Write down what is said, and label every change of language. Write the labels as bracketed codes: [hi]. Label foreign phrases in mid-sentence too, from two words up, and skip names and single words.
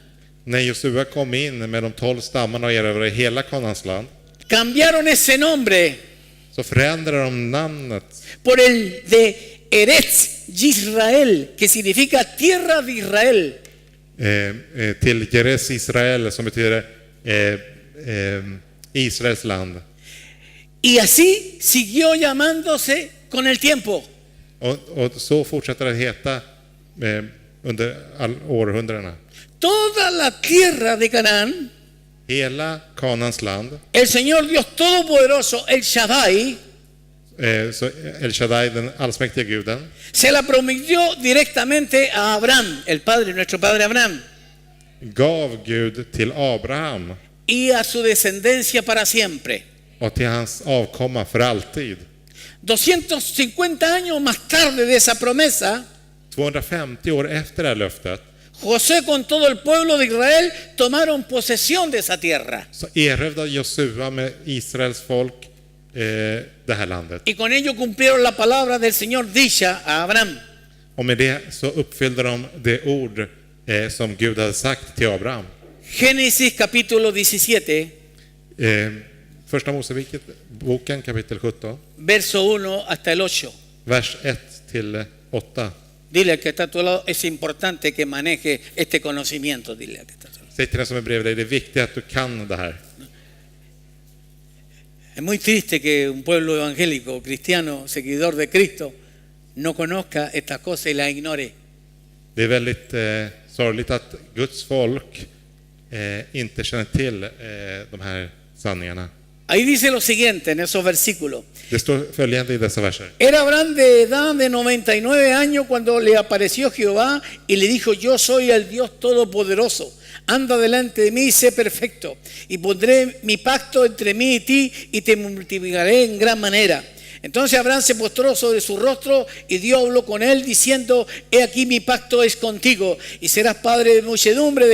[sv] När Josua kom in med de 12 stammarna och erövrade hela Kanaans land, [es] cambiaron ese nombre [sv] så förändrade de namnet [es] por el de Eretz Yisrael, que significa tierra de Israel. [sv] Till Jeres Israel, som betyder Israels land. [es] Y así siguió llamándose con el tiempo. [sv] Och så fortsätter det heta under århundradena. [es] Toda la tierra de Canaán, [sv] Hela Kanaans land, [es] el Señor Dios Todopoderoso, el Shaddai, [sv] så El Shaddai, den allsmäktiga guden, [es] se la prometió directamente a Abraham, el padre, nuestro padre Abraham, [sv] gav Gud till Abraham [es] y a su descendencia para siempre. [sv] och till hans avkomma för alltid. [es] 250 años más tarde de esa promesa, [sv] 250 år efter det här löftet [es] José con todo el pueblo de Israel tomaron posesión de esa tierra. [sv] så erövrade Josua med Israels folk det här landet. [es] Y con ello cumplieron la palabra del Señor dicha a Abraham. [sv] Och med det så uppfyllde de det ord som Gud hade sagt till Abraham. [es] Génesis capítulo 17, [sv] Första Moseboken kapitel 17, [es] verso 1 hasta el 8. [sv] vers 1-8. [es] Dile al que está a tu lado, es importante que maneje este conocimiento. Dile al que está a tu lado. [sv] Säg till den som är bredvid dig, det är viktigt att du kan det här. [es] Es muy triste que un pueblo evangélico, cristiano, seguidor de Cristo, no conozca estas cosas y las ignore. [sv] Det är väldigt sorgligt att Guds folk inte känner till de här sanningarna. [es] Ahí dice lo siguiente en esos versículos. [sv] Det står följande i dessa verser. [es] Era Abraham de edad de 99 años cuando le apareció Jehová y le dijo: yo soy el Dios Todopoderoso, anda delante de mí y sé perfecto, y pondré mi pacto entre mí y ti y te multiplicaré en gran manera. Entonces Abraham se postró sobre su rostro y Dios habló con él diciendo: he aquí mi pacto es contigo y serás padre de muchedumbre